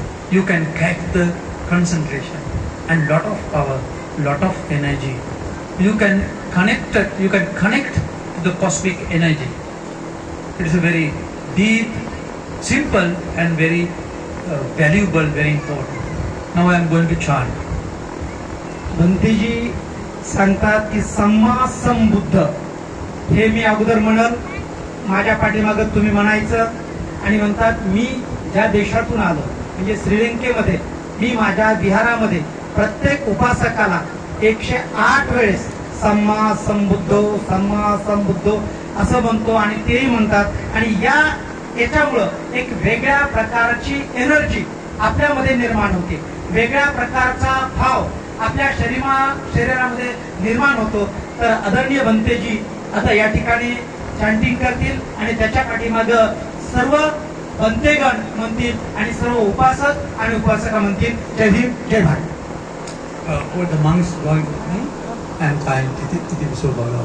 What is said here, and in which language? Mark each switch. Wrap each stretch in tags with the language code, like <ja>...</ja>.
<en>You can get the concentration and lot of power, lot of energy. You can connect to the cosmic energy. It is a very deep, simple and very valuable, very important. Now I am going to chant.</en> <mr>बंतेजी सांगतात की सम्मा संबुद्ध हे मी अगोदर म्हणल, माझ्या पाठीमागं तुम्ही म्हणायचं. आणि म्हणतात मी ज्या देशातून आलो म्हणजे श्रीलंकेमध्ये, मी माझ्या विहारामध्ये प्रत्येक उपासकाला 108 वेळेस सम्मा संबुद्धो सम्मा संबुद्धो असं म्हणतो. आणि तेही म्हणतात. आणि याच्यामुळं एक वेगळ्या प्रकारची एनर्जी आपल्यामध्ये निर्माण होते, वेगळ्या प्रकारचा भाव आपल्या शरीरामध्ये निर्माण होतो. तर आदरणीय बंतेजी आता या ठिकाणी चॅन्टिंग करतील आणि त्याच्या पाठीमागं सर्व बंतेगण म्हणतील आणि सर्व उपासक आणि उपासका म्हणतील. जय भीम, जय Bharat.</mr> <en>All the monks going with me and chant Itipiso Bhagava.</en>